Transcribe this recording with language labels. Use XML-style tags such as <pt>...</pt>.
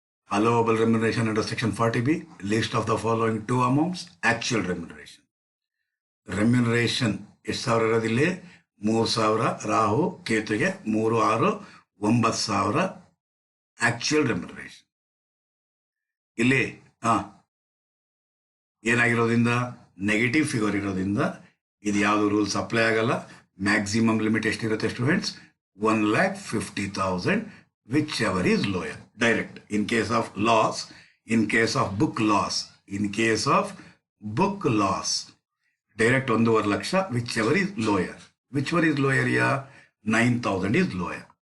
<en>Allowable remuneration under section 40B, list of the following two amounts. Actual remuneration.</en> <kn>Remuneration ಎಷ್ಟು ಸಾವಿರ ಇರೋದಿಲ್ಲಿ? 3,000 Rahu ಕೇತುಗೆ, 3, 6, 9,000 actual remuneration. ಇಲ್ಲಿ ಏನಾಗಿರೋದ್ರಿಂದ negative figure ಇರೋದ್ರಿಂದ ಇದು ಯಾವುದು ರೂಲ್ಸ್ ಅಪ್ಲೈ ಆಗಲ್ಲ. ಮ್ಯಾಕ್ಸಿಮಮ್ ಲಿಮಿಟ್ ಎಷ್ಟಿರುತ್ತೆ students?</kn> <en>1,50,000 whichever is lower. Direct. In case of loss, in case of book loss, in case of book loss, direct 1.5 lakh, whichever is lower. Whichever is lower, yeah, 9,000 is lower.</en>